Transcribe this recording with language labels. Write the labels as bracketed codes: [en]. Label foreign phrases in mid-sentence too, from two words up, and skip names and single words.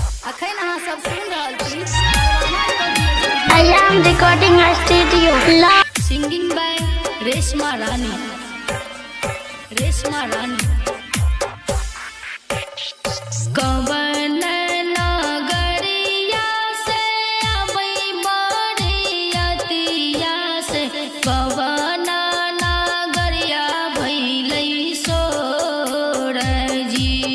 [mai] अखन अहाँ सब सुन रहल छी [en] I am recording a studio. singing by रेशमा रानी। [mai] कवन नगरिया से अबै बरियतिया से कवन नगरिया भइलै सोर जी।